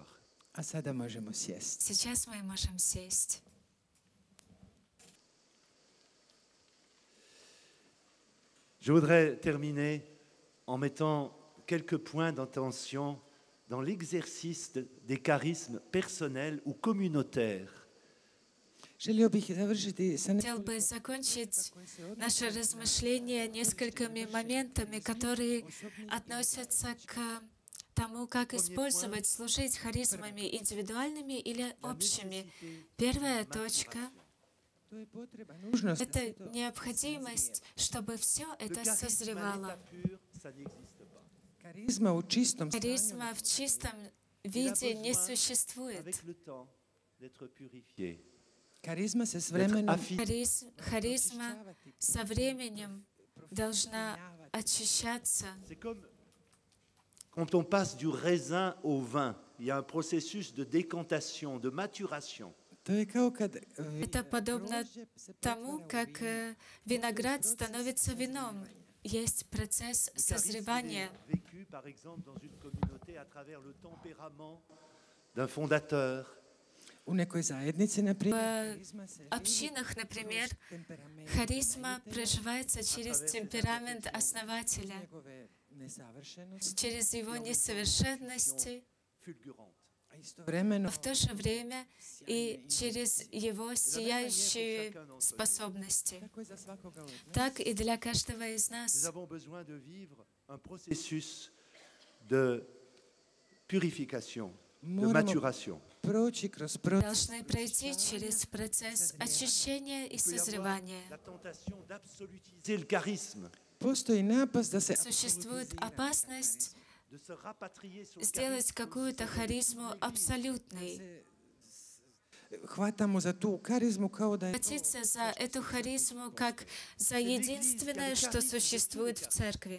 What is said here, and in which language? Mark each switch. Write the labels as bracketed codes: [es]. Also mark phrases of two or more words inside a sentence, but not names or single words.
[hr] a sada možemo sjesti. [ru] Сейчас мы можем сесть. [fr] Je voudrais terminer en mettant quelques points d'attention dans l'exercice des charismes personnels ou communautaires. [hr] Želio bih završiti sa [ru] Хотел бы закончить наше размышление несколькими моментами, которые относятся к тому, как использовать, служить харизмами индивидуальными или общими. Первая точка [hr] to je potreba, nužnost. — [ru] это необходимость, чтобы все [fr] Le [ru] это [fr] charisme à [ru] созревало. [fr] l'état pur, ça n'existe pas. [hr] Karizma u čistom stanju [ru] Харизма в чистом [fr] Il a [ru] виде не [fr] besoin, [ru] существует. [fr] avec le temps, d'être purifié, [hr] Karizma se s [fr] d'être [hr] vremenom [fr] affiné. [ru] Харизма со временем должна очищаться. [fr] C'est comme quand on passe du raisin au vin. Il y a un processus de décantation, de maturation. [hr] To je kao kad [ru] Это подобно [hr] grožđe se [ru] тому, [hr] pretvara u [ru] как [hr] vino. [ru] виноград становится вином. Есть процесс [fr] Le charisme, il [ru] созревания. [fr] est vécu, par exemple, dans une communauté à travers le tempérament d'un fondateur, [hr] U nekoj zajednici, na primjer, [ru] В [hr] karizma se vidi [ru] общинах, например, [hr] kroz temperament [ru] харизма проживается через темперамент основателя, [hr] njegove nesavršenosti, [ru] через его несовершенности, [fr] fulgurante. [hr] a istovremeno [ru] в то же время и через его сияющие способности. [hr] tako je za svakoga od nas. [ru] Так и для каждого из [fr] Nous [ru] нас. [fr] avons besoin de vivre un processus de purification, de [hr] Moramo [fr] maturation. [hr] proći kroz proces [ru] Должны пройти через процесс очищения и [fr] Il peut y avoir [ru] созревания. [fr] la tentation d'absolutiser le charisme, [hr] Postoji napast da se [ru] Существует опасность [fr] de se rapatrier sur le [ru] сделать [fr] charisme. [ru] какую-то харизму абсолютной, [hr] hvatamo za tu karizmu kao da je to [ru] схватиться за эту харизму как за единственное, что существует в церкви.